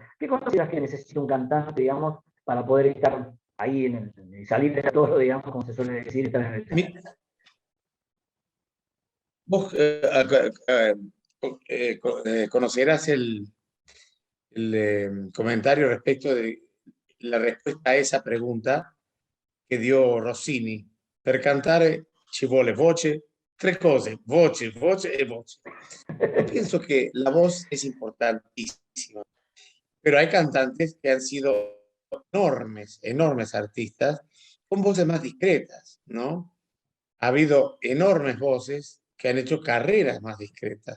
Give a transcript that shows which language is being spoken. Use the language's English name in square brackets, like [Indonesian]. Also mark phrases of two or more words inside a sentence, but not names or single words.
[Spanish] ¿Qué consideras que necesita un cantante, digamos, para poder estar ahí y salir de todo, digamos, como se suele decir, estar en el escenario? Vos conocerás el comentario respecto de la respuesta a esa pregunta che dio Rossini. [Italian] Per cantare ci vuole voce, tre cose, voce, voce e voce. [Spanish] Yo pienso que la voz es importantísima, pero hay cantantes que han sido enormes, enormes artistas con voces más discretas, ¿no? Ha habido enormes voces que han hecho carreras más discretas.